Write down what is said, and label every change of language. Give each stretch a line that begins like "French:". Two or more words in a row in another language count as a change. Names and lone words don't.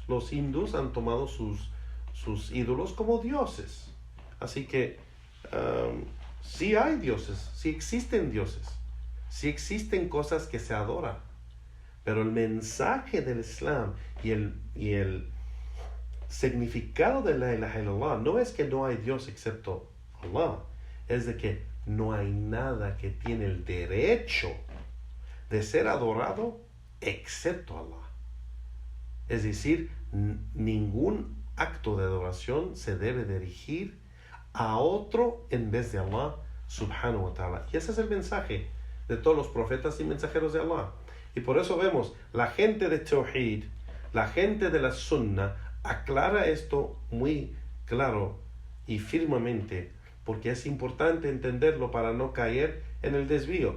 Spanish: Los hindús han tomado sus ídolos como dioses. Así que sí hay dioses, sí existen dioses, sí existen cosas que se adoran. Pero el mensaje del Islam y el significado de
Arabic: لا إله إلا الله
Spanish: no es que no hay Dios excepto Allah, es de que no hay nada que tiene el derecho de ser adorado excepto Allah. Es decir, ningún acto de adoración se debe dirigir a otro en vez de Allah
Arabic: سبحانه وتعالى.
Spanish: Y ese es el mensaje de todos los profetas y mensajeros de Allah. Y por eso vemos, la gente de Tawhid, la gente de la Sunnah, aclara esto muy claro y firmemente, porque es importante entenderlo para no caer en el desvío.